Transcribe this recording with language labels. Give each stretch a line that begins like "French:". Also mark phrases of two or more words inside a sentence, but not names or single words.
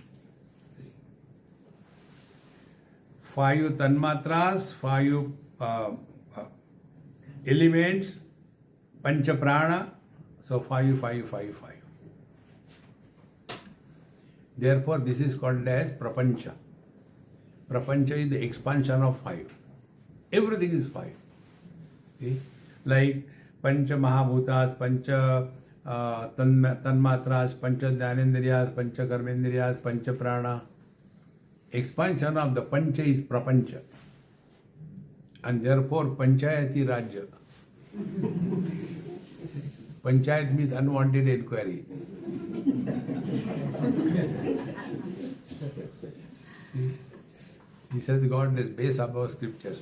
English: 5 tanmatras, 5 elements,
Sanskrit: Pancha Prana,
English: so 5. Therefore, this is called as Prapancha. Prapancha is the expansion of 5. Everything is 5. See?
Sanskrit: Like Pancha Mahabhutas, Pancha Tanmatras, Pancha Dhanendriyas, Pancha Karmendriyas, Pancha Prana.
English: expansion of the Pancha is Prapancha. And therefore
Sanskrit: Panchayati Rajya.
English: Panchayat means unwanted inquiry. He says God is base of our scriptures.